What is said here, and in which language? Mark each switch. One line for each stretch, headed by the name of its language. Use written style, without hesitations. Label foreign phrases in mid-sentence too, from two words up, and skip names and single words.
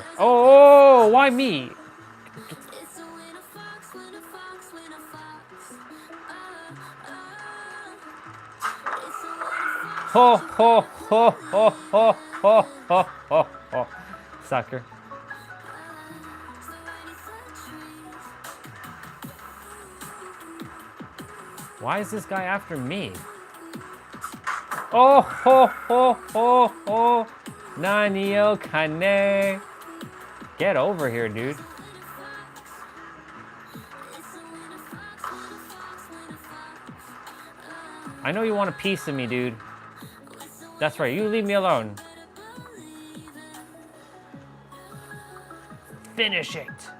English: Oh, why me? Ho, ho, ho, ho, ho, ho, ho, ho, ho. Sucker. Why is this guy after me? Oh, ho, ho, ho, ho. Nani o kane. Get over here, dude. I know you want a piece of me, dude. That's right, you leave me alone. Finish it.